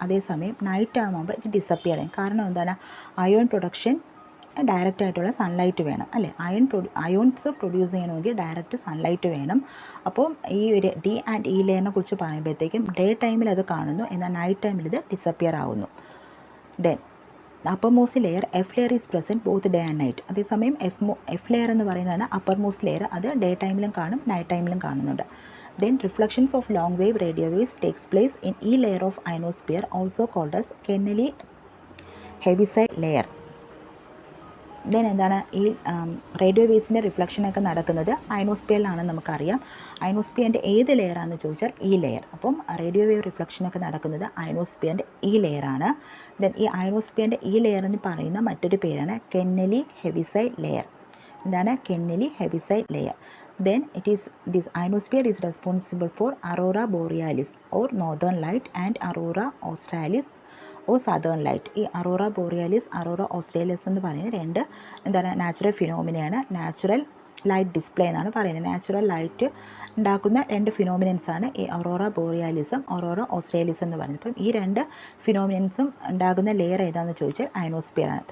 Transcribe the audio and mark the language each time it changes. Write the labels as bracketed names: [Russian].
[Malayalam] അതേസമയം നൈറ്റ് ആകുമ്പോൾ ഇത് ഡിസപ്പിയർ ചെയ്യും. കാരണം എന്താണ്, അയോൺ പ്രൊഡക്ഷൻ ഡയറക്റ്റ് ആയിട്ടുള്ള സൺലൈറ്റ് വേണം അല്ലേ. അയോൺസ് പ്രൊഡ്യൂസ് ചെയ്യണമെങ്കിൽ ഡയറക്റ്റ് സൺലൈറ്റ് വേണം. അപ്പോൾ ഈ ഒരു D ആൻഡ് E ലെയറിനെ കുറിച്ച് പറയുമ്പോഴത്തേക്കും ഡേ ടൈമിൽ അത് കാണുന്നു, എന്നാൽ നൈറ്റ് ടൈമിൽ ഇത് ഡിസപ്പിയർ ആവുന്നു. [English] Then uppermost layer, F layer, is present both day and night. [Malayalam] അതേസമയം F layer എന്ന് പറയുന്നതാണ് uppermost layer. അത് ഡേ ടൈമിലും കാണും, നൈറ്റ് ടൈമിലും കാണുന്നുണ്ട്. [English] Then reflections of long wave radio waves takes place in E layer of ionosphere, also called as Kennelly Heaviside layer. [Malayalam] Then എന്താണ്, ഈ റേഡിയോ വേവ്സിൻ്റെ റിഫ്ലക്ഷനൊക്കെ നടക്കുന്നത് അയനോസ്ഫിയറിലാണെന്ന് നമുക്കറിയാം. അയനോസ്ഫിയറിൻ്റെ ഏത് ലെയറാണെന്ന് ചോദിച്ചാൽ E ലെയർ. അപ്പം റേഡിയോ വേവ് റിഫ്ലക്ഷനൊക്കെ നടക്കുന്നത് അയനോസ്ഫിയറിൻ്റെ E ലെയറാണ്. ദെൻ ഈ അയനോസ്ഫിയറിൻ്റെ E ലെയർ എന്ന് പറയുന്ന മറ്റൊരു പേരാണ് കെന്നലി ഹെവിസൈഡ് ലെയർ. എന്താണ് കെന്നലി Heaviside layer? [English] Then this ionosphere is responsible for aurora borealis or northern light and aurora australis or southern light. [Malayalam] ഈ അറോറ ബോറിയാലിസ്, അറോറ ഓസ്ട്രേലിയസ് എന്ന് പറയുന്നത് 2 എന്താണ് നാച്ചുറൽ ഫിനോമിനയാണ്. നാച്ചുറൽ ലൈറ്റ് ഡിസ്പ്ലേ എന്നാണ് പറയുന്നത്. നാച്ചുറൽ ലൈറ്റ് ഉണ്ടാക്കുന്ന 2 ഫിനോമിനൻസാണ് ഈ അറോറ ബോറിയാലിസും അറോറ ഓസ്ട്രേലിയസ് എന്ന് പറയുന്നത്. അപ്പം ഈ 2 ഫിനോമിനൻസും ഉണ്ടാകുന്ന ലെയർ ഏതാണെന്ന് ചോദിച്ചാൽ അയനോസ്ഫിയറാണ്.